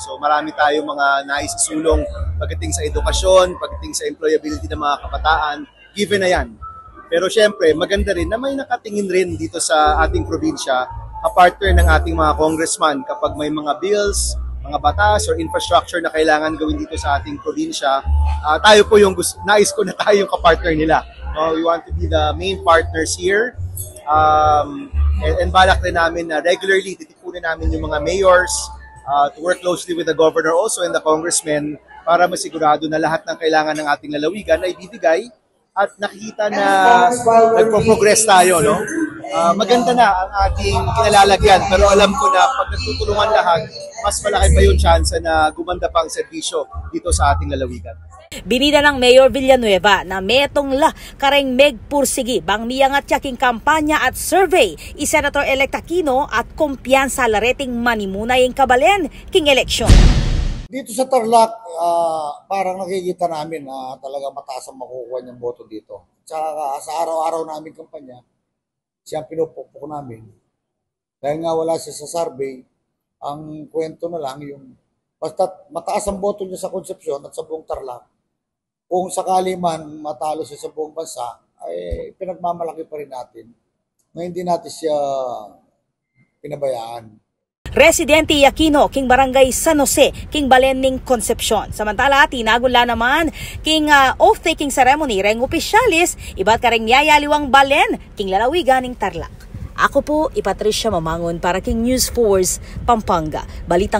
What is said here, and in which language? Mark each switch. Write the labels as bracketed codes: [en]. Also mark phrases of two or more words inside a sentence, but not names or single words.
[tl] So marami tayong mga naisisulong pagdating sa edukasyon, pagdating sa employability ng mga kabataan, given na yan. Pero siyempre, maganda rin na may nakatingin rin dito sa ating probinsya, kapartner ng ating mga congressman kapag may mga bills, mga batas or infrastructure na kailangan gawin dito sa ating probinsya, tayo po yung nais ko na tayo yung kapartner nila. [en] We want to be the main partners here. [tl] And balak rin namin na regularly titipunin namin yung mga mayors [en] to work closely with the governor also and the congressmen [tl] para masigurado na lahat ng kailangan ng ating lalawigan ay ibibigay at nakikita na nagpo-progress tayo, no? Maganda na ang ating kinalalagyan pero alam ko na pag nagtutulungan lahat, mas malaki pa yung chance na gumanda pang serbisyo dito sa ating lalawigan. [pam] Binida ng Mayor Villanueva na metong la kareng megpursigi bang miyangat yaking kampanya at survey i Senator-elect Aquino at kumpiyansa lareting manimunay ang kabalen king eleksyon. [tl] Dito sa Tarlac, parang nakikita namin na talaga mataas ang makukuha niyang boto dito. Tsaka sa araw-araw namin kampanya, siyang pinupukpok namin. Dahil nga wala siya sa survey, ang kwento na lang yung basta mataas ang boto niya sa Concepcion at sa buong Tarlac. Kung sakali man matalo siya sa buong bansa, ay pinagmamalaki pa rin natin na hindi natin siya pinabayaan. [pam] Residente Aquino, king barangay San Jose, king balen ning Concepcion. Samantala, tinagula naman king [en] oath-taking ceremony [pam] reng opisyalis, iba't kareng niyayaliwang balen king lalawigan ning Tarlac. Ako po, Patricia Mamangon para king News Force, Pampanga.